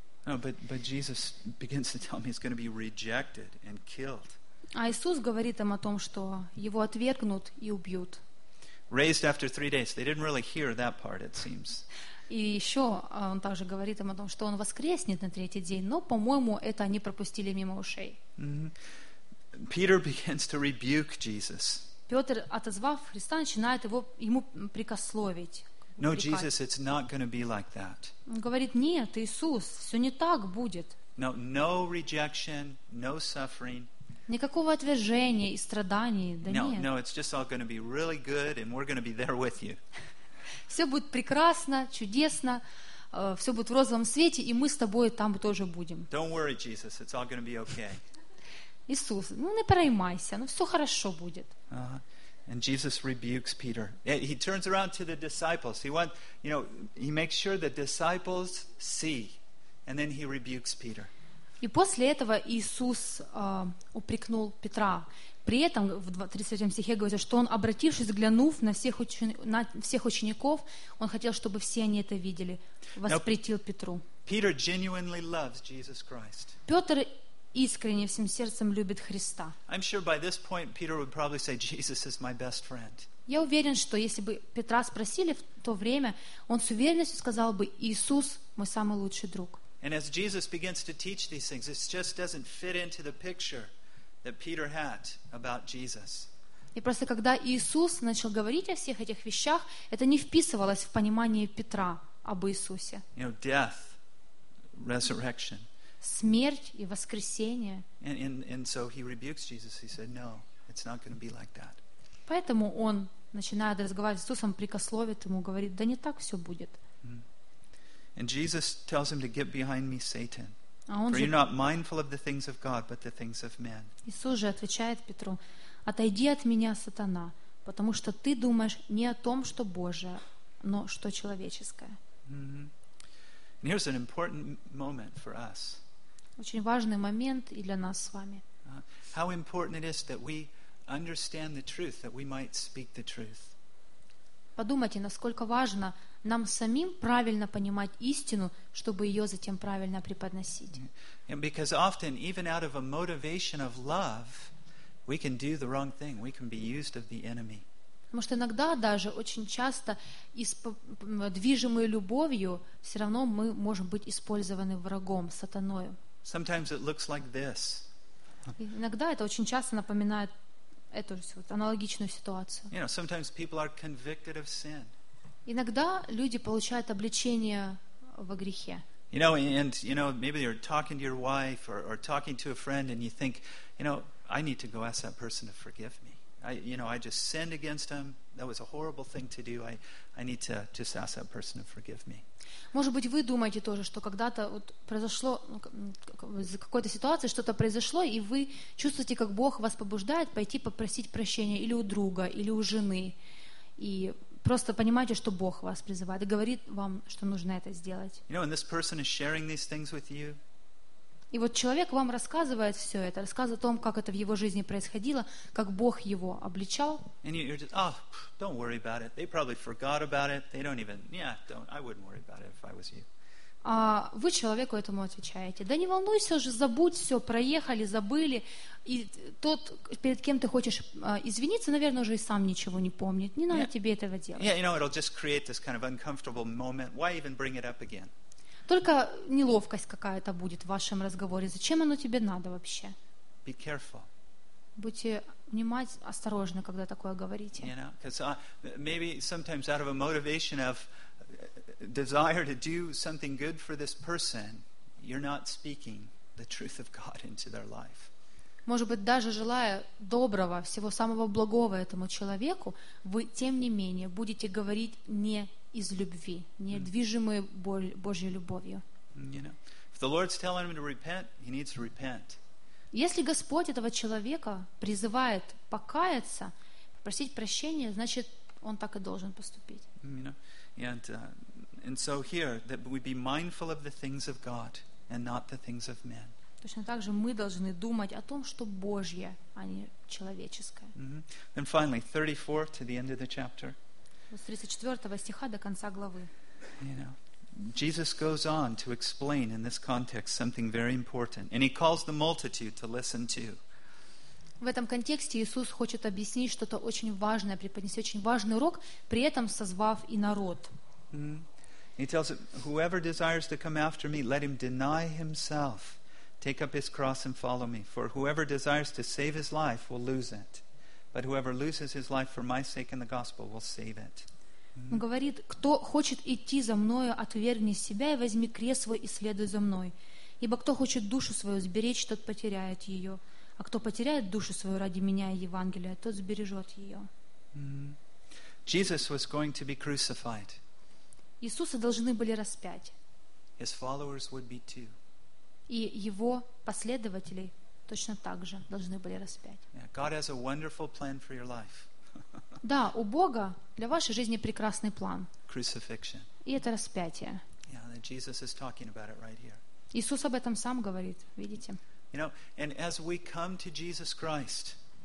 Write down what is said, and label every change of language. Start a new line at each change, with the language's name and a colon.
English: No, but Jesus begins to tell me he's going to be rejected and killed.
Russian: А Иисус говорит им о том, что его отвергнут и убьют.
English: Raised after 3 days. They didn't really hear that part, it seems.
Russian: И еще он также говорит им о том, что он воскреснет на третий день, но, по-моему, это они пропустили мимо ушей.
English: Peter begins to rebuke Jesus.
Russian: Петр, отозвав Христа, начинает ему прикословить.
English: No, Jesus, it's not going to be like that.
Russian: Он говорит, нет, Иисус, все не так будет.
English: No rejection, no suffering.
Russian: Никакого отвержения и страданий, да
English: no,
Russian: нет.
English: No, it's just all going to be really good and we're going to be there with you.
Russian: Все будет прекрасно, чудесно, все будет в розовом свете, и мы с тобой там тоже будем.
English: Don't worry, Jesus, it's all going to be okay.
Russian: Иисус, ну не переймайся, ну все хорошо будет.
English: And Jesus rebukes Peter. He turns around to the disciples. He makes sure the disciples see, and then he rebukes Peter.
Russian: И после этого Иисус упрекнул Петра. При этом в 33 стихе говорится, что он, обратившись, глянув на всех учеников, он хотел, чтобы все они это видели, воспретил Петру.
English: Peter genuinely loves Jesus Christ.
Russian: Петр искренне всем сердцем любит Христа.
English: I'm sure by this point Peter would probably say, Jesus is my best friend.
Russian: Я уверен, что если бы Петра спросили в то время, он с уверенностью сказал бы, Иисус мой самый лучший друг.
English: And as Jesus begins to teach these things, it just doesn't fit into the picture that Peter had about Jesus.
Russian: И просто когда Иисус начал говорить о всех этих вещах, это не вписывалось в понимание Петра об Иисусе.
English: You know, death, resurrection.
Russian: Смерть и воскресение.
English: And so he rebukes Jesus. He said, "No, it's not going to be like that."
Russian: Поэтому он начинает разговаривать с Иисусом, прикословит ему, говорит: "Да не так все будет."
English: And Jesus tells him to get behind me, Satan. For you're not mindful of the things of God, but the things of men.
Russian: Иисус же отвечает Петру: «Отойди от меня, сатана, потому что ты думаешь не о том, что Божие, но что человеческое».
English: And here's an important moment for us.
Russian: Очень важный момент и для нас с вами.
English: How important it is that we understand the truth, that we might speak the truth.
Russian: Подумайте, насколько важно нам самим правильно понимать истину, чтобы ее затем правильно преподносить.
English: Because often, even out of a motivation of love, we can do the wrong thing. We can be used of the enemy.
Russian: Потому что иногда даже очень часто движимые любовью все равно мы можем быть использованы врагом, сатаною.
English: Sometimes it looks like this.
Russian: Иногда это очень часто напоминает эту аналогичную ситуацию.
English: You know, sometimes people are convicted of sin.
Russian: Иногда люди получают обличение во грехе.
English: You know, and you know, maybe you're talking to your wife or talking to a friend, and you think, you know, I need to go ask that person to forgive me. I just sinned against him. That was a horrible thing to do. I need to just ask that person to forgive me.
Russian: Может быть, вы думаете тоже, что когда-то вот произошло из какой-то ситуации что-то произошло, и вы чувствуете, как Бог вас побуждает пойти попросить прощения или у друга, или у жены, и просто понимаете, что Бог вас призывает и говорит вам, что нужно это сделать.
English: You know, and this person is sharing these things with you.
Russian: И вот человек вам рассказывает все это, рассказывает о том, как это в его жизни происходило, как Бог его обличал.
English: And you're just, oh, don't worry about it. They probably forgot about it. They don't even, yeah, don't. I wouldn't worry about it if I was you.
Russian: А вы человеку этому отвечаете: да не волнуйся уже, забудь все, проехали, забыли. И тот, перед кем ты хочешь извиниться, наверное, уже и сам ничего не помнит. Не надо тебе этого делать.
English: Yeah, you know, it'll just create this kind of uncomfortable moment. Why even bring it up again?
Russian: Только неловкость какая-то будет в вашем разговоре. Зачем оно тебе надо вообще?
English: Be careful.
Russian: Будьте внимательны, осторожны, когда такое говорите.
English: You know, because maybe sometimes out of a motivation of desire to do something good for this person, you're not speaking the truth of God into their life.
Russian: Может быть, даже желая доброго, всего самого благого этому человеку, вы, тем не менее, будете говорить не из любви, не движимые Божьей любовью.
English: You know, if the Lord's telling him to repent, he needs to repent.
Russian: Если Господь этого человека призывает покаяться, попросить прощения, значит, он так и должен поступить.
English: You know, and so here, that we be mindful of the things of God and not the things of men.
Russian: Точно так же мы должны думать о том, что Божье, а не человеческое. Mm-hmm.
English: And finally, 34 to the end of the chapter.
Russian: С 34 стиха до конца главы.
English: You know, Jesus goes on to explain in this context something very important, and he calls the multitude to listen to.
Russian: В этом контексте Иисус хочет объяснить что-то очень важное, преподнести очень важный урок, при этом созвав и народ.
English: Mm-hmm. He tells him, whoever desires to come after me, let him deny himself, take up his cross and follow me. For whoever desires to save his life will lose it, but whoever loses his life for my sake and the gospel will save it.
Russian: Он говорит: кто хочет идти за мною, отвергни себя и возьми крест свой и следуй за мной. Ибо кто хочет душу свою сберечь, тот потеряет ее. А кто потеряет душу свою ради меня и Евангелия, тот сбережет ее.
English: Jesus was going to be crucified.
Russian: Иисуса должны были распять.
English: His followers would be too.
Russian: И его последователи точно так же должны были распять.
English: Yeah, God has a wonderful plan for your life.
Russian: Да, у Бога для вашей жизни прекрасный план.
English: Crucifixion.
Russian: И это распятие.
English: Yeah, and Jesus is talking about it right here.
Russian: Иисус об этом сам говорит, видите?
English: You know, and as we come to Jesus Christ,